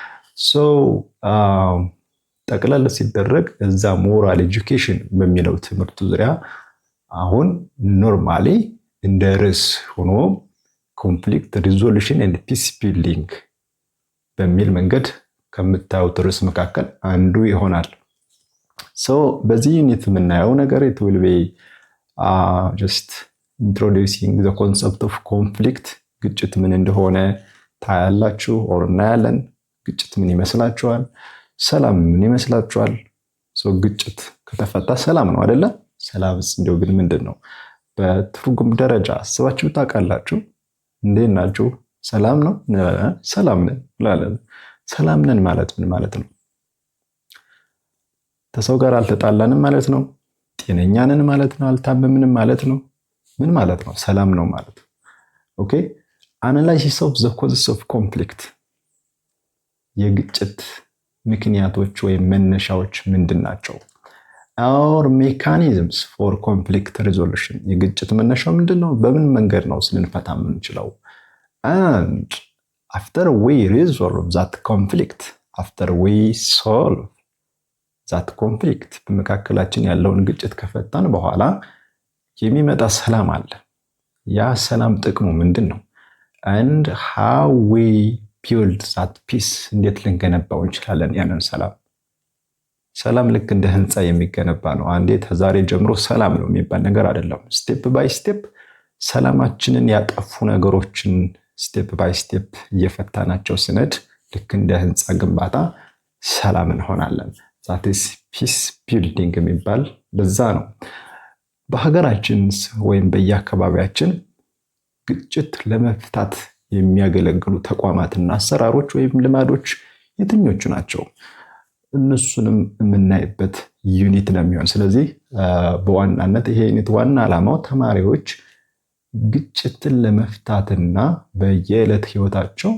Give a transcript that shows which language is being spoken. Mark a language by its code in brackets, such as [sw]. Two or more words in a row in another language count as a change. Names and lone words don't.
[am] ጠቅለል ሲደረግ እዛ [en] moral education [am] በሚለው ትምህርቱ ዙሪያ አሁን ኖርማሊ እንደ ርዕስ ሆኖ [en] conflict resolution and peace building [am] በሚል መንገድ ከምታዩት ርዕስ መካከል አንዱ ይሆናል። በዚህ ዩኒት የምናየው ነገር [en] it will be just introducing the concept of conflict [am] ግጭት ምን እንደሆነ ታያላችሁ or እናያለን። ግጭት ምን ይመስላችኋል? ሰላም ምን ይመስላችኋል? ግጭት ከተፈታ ሰላም ነው አይደለ? ሰላምስ እንደው ግን ምንድን ነው? በትርጉም ደረጃ አስባችሁ ታውቃላችሁ? እንዴት ናችሁ? ሰላም ነው? ሰላም ነን እንላለን። ሰላም ነን ማለት ምን ማለት ነው? ከሰው ጋር አልተጣላንም ማለት ነው? ጤነኛ ነን ማለት ነው? አልታመምንም ማለት ነው? ምን ማለት ነው ሰላም ነው ማለት? [en] okay analysis of the causes of conflict [am] የግጭት ምክንያቶች ወይም መነሻዎች ምንድን ናቸው? [en] our mechanisms for conflict resolution [am] የግጭት መነሻው ምንድነው? በምን መንገድ ነው ልንፈታ የምንችለው? [en] and after we resolve that conflict [am] በመካከላችን ያለውን ግጭት ከፈታን በኋላ የሚመጣ ሰላም አለ። ያ ሰላም ጥቅሙ ምንድን ነው? [en] and how we build that peace [am] እንዴት ልንገነባው እንችላለን ያንን ሰላም? ሰላም ልክ እንደ ህንፃ የሚገነባ ነው። አንዴ ተዛሬ ጀምሮ ሰላም ነው የሚባል ነገር አይደለም። [en] step by step [am] ሰላማችንን ያጠፉ ነገሮችን [en] step by step [am] እየፈታናቸው ስነድ ልክ እንደ ህንፃ ግንባታ ሰላም እንሆናለን። [en] that is peace building [am] የሚባል በዛ ነው። በሀገራችን ወይም በየአካባቢያችን ግጭት ለመፍታት የሚያገለግሉ ተቋማትና አሰራሮች ወይም ልማዶች የትኞቹ ናቸው? እነሱንም የምናይበት ዩኒት ነው የሚሆን። ስለዚህ በዋናነት ይሄ ዩኒት ዋና ዓላማው ተማሪዎች ግጭትን ለመፍታትና በየዕለት ህይወታቸው